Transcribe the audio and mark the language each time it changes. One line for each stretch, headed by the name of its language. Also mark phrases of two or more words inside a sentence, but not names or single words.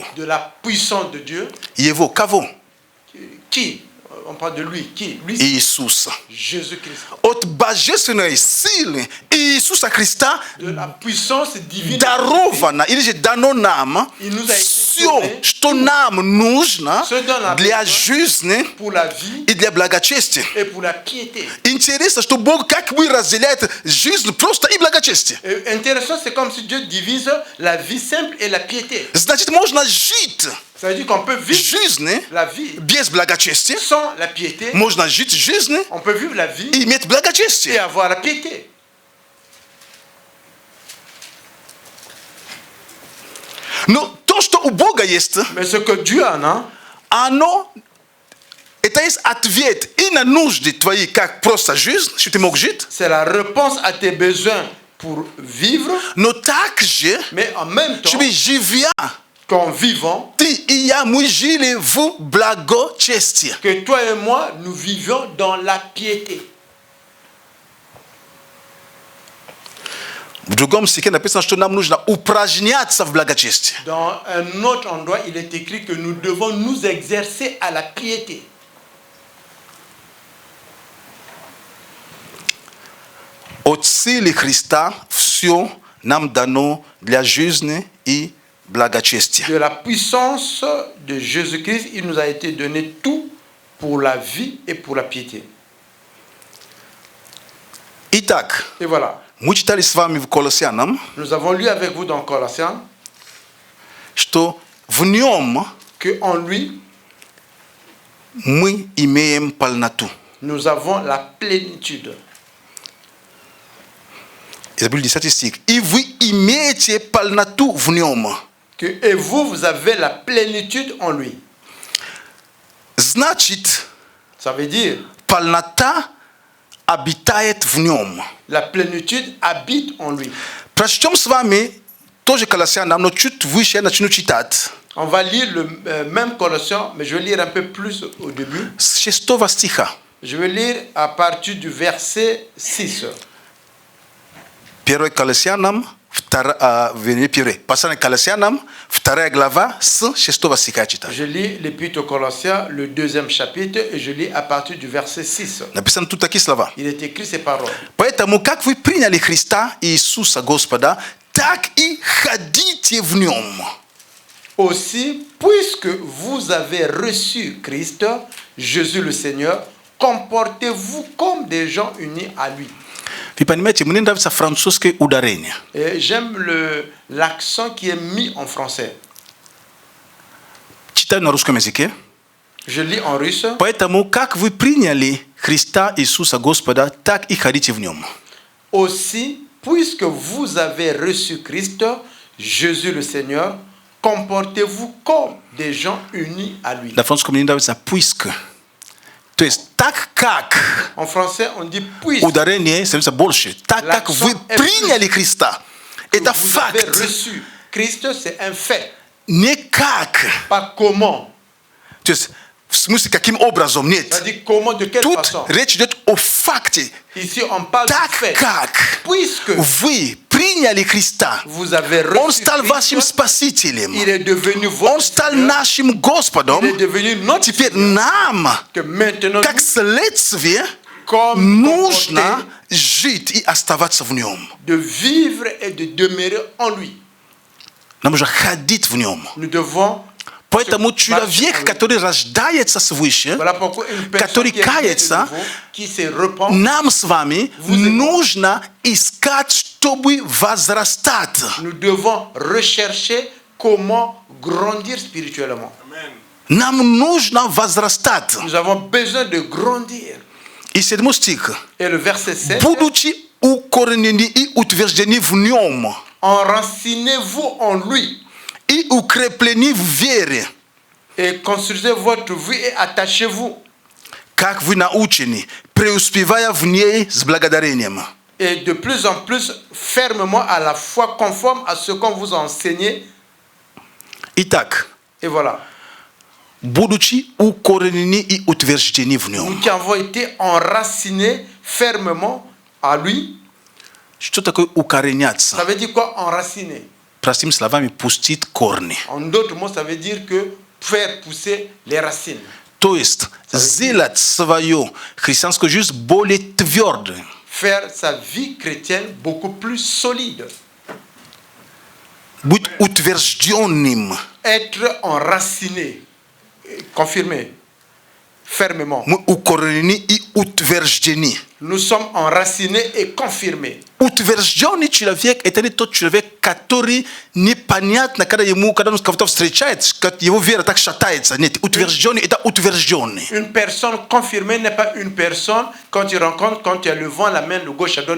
French: De la puissance de Dieu.
Russian: Его кого?
French: Qui? On parle de lui. Qui? Lui,
Russian: Иисуса.
French: Jésus-Christ.
Russian: От божественной силы Иисуса Христа
French: De la puissance divine.
Russian: даровано или же дано нам
French: Il nous a été
Russian: все, что нам нужно для жизни
French: pour la vie
Russian: и для благочестия.
French: et pour la piété.
Russian: Интересно, что Бог как бы разделяет жизнь просто и благочестие.
French: Et intéressant, c'est comme si Dieu divise la vie simple et la piété.
Russian: Значит, можно жить
French: Ça veut dire qu'on peut vivre
Russian: жизнь
French: la vie
Russian: без благочестия,
French: sans la piété.
Russian: можно жить жизнь
French: On peut vivre la vie
Russian: и иметь
French: et
Russian: благочестие.
French: avoir la piété.
Russian: Но то, что у Бога есть,
French: Mais ce que Dieu en a,
Russian: оно, это есть ответ и на нужды твои, как просто жизнь, что ты мог жить,
French: c'est la réponse à tes besoins pour vivre,
Russian: но также,
French: mais en même temps,
Russian: чтобы живя,
French: qu'en vivant,
Russian: ты и я, мы жили в благочестии.
French: que toi et moi, nous vivions dans la piété.
Russian: В другом стихе написано, что нам нужно упражняться в благочестии.
French: Dans un autre endroit, il est écrit que nous devons nous exercer à la piété.
Russian: От силы Христа все нам дано для жизни и благочестия.
French: De la puissance de Jésus-Christ, il nous a été donné tout pour la vie et pour la piété.
Russian: Итак,
French: Et voilà,
Russian: мы читали с вами в Колоссянам,
French: nous avons lu avec vous dans Colossiens
Russian: что в нем
French: qu'en lui,
Russian: мы имеем полноту.
French: nous avons la plénitude.
Russian: И забыли 10 стих. И вы имеете полноту в нем.
French: Et vous, vous avez la plénitude en lui.
Russian: Значит,
French: Ça veut dire,
Russian: полнота обитает в нем.
French: la plénitude habite en lui.
Russian: Прочтем с вами тоже Колоссянам, но чуть выше я начну читать.
French: On va lire le même Colossiens, mais je vais lire un peu plus au début.
Russian: С 6 стиха.
French: Je vais lire à partir du verset 6.
Russian: 1 Колоссянам, послание Колоссянам, 2 глава, с 6 стиха читаю.
French: Je lis l'Épître aux Colossiens, le 2e chapitre, et je lis à partir du verset 6.
Russian: Написано тут такие слова.
French: Il est écrit ces paroles.
Russian: Поэтому, как вы приняли Христа Иисуса Господа, так и ходите в нем.
French: Aussi, puisque vous avez reçu Christ, Jésus le Seigneur, comportez-vous comme des gens unis à lui.
Russian: Вы понимаете, мне нравится французское ударение.
French: Et j'aime l'accent qui est mis en français.
Russian: Читаю на русском языке.
French: Je lis en russe.
Russian: Поэтому, как вы приняли Христа Иисуса Господа, так и ходите в нем.
French: Aussi, puisque vous avez reçu Christ, Jésus le Seigneur, comportez-vous comme des gens unis à lui.
Russian: На французском мне нравится «puisque». То есть, так как
French: En français, on dit puisque
Russian: ударение становится больше. Так как вы приняли Христа. Это
French: vous avez
Russian: факт.
French: reçu Christ, c'est un fait.
Russian: Не как.
French: Pas comment.
Russian: То есть, в смысле, каким образом? Нет.
French: C'est-à-dire comment, de quelle
Russian: Тут
French: façon.
Russian: речь идет о факте.
French: Ici, on parle du
Russian: Так
French: fait.
Russian: как
French: Puisque
Russian: вы приняли Христа,
French: vous avez
Russian: Он
French: reçu
Russian: стал вашим
French: Christ,
Russian: спасителем.
French: il est devenu
Russian: Он
French: votre
Russian: стал
French: Seigneur,
Russian: нашим Господом.
French: il est devenu notre
Russian: Теперь
French: Seigneur,
Russian: нам,
French: que maintenant,
Russian: как следствие,
French: comme
Russian: нужно
French: comporter,
Russian: жить и оставаться в Нем.
French: de vivre et de demeurer en lui.
Russian: Нам нужно ходить в Нем.
French: Nous devons.
Russian: Поэтому человек, который рождается свыше,
French: Voilà pourquoi une personne
Russian: который
French: qui est née de
Russian: кается,
French: nouveau, qui se repent,
Russian: нам с вами нужно искать, чтобы возрастать.
French: nous devons rechercher comment grandir spirituellement.
Russian: Нам нужно возрастать.
French: Nous avons besoin de grandir.
Russian: И 7 стих.
French: Et le verset 7,
Russian: Будучи укоренены и утверждены в Нем,
French: enracinez-vous en lui
Russian: и укреплены в вере,
French: et construisez votre vie et attachez-vous.
Russian: как вы научены, преуспевая в ней с благодарением.
French: Et de plus en plus fermement à la foi conforme à ce qu'on vous a enseigné.
Russian: Итак,
French: Et voilà.
Russian: будучи укоренены и утверждены в
French: Nous
Russian: Нем.
French: qui avons été enracinés fermement à lui.
Russian: Что такое укореняться?
French: Ça veut dire quoi enraciner?
Russian: Простыми словами, пустить корни.
French: En d'autres mots, ça veut dire que faire pousser les racines.
Russian: То есть, сделать свою христианскую жизнь более твердой.
French: Faire sa vie chrétienne beaucoup plus solide.
Russian: Быть утвержденным.
French: être enraciné, confirmé, fermement.
Russian: мы укоренены и утверждены.
French: Nous sommes enracinés et confirmés.
Russian: Utverzjoni человек это не тот человек, который непонятно, когда ему, когда он кого-то встречает, как его вера так шатается. Нет, утвержденный это утвержденный.
French: Une personne confirmée n'est pas une personne quand tu rencontres, quand tu as le vent, la main de gauche à droite.